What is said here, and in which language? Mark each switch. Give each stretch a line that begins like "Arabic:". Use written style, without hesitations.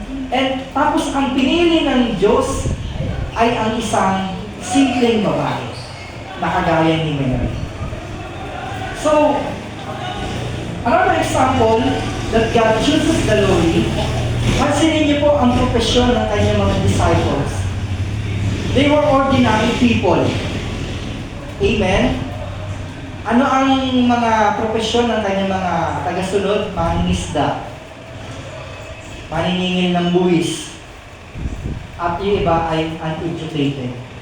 Filipino: And tapos ang pinili ng Diyos ay ang isang simpleng babae na kagaya ni Mary.
English: So, another example that God chooses the lowly,
Filipino: pansinin niyo po ang profesyon ng kanyang mga
English: disciples. They were ordinary people. Amen?
Filipino: Ano ang mga profesyon ng kanyang mga tagasunod? Mangingisda, maniningil ng buwis, at yung iba ay uneducated.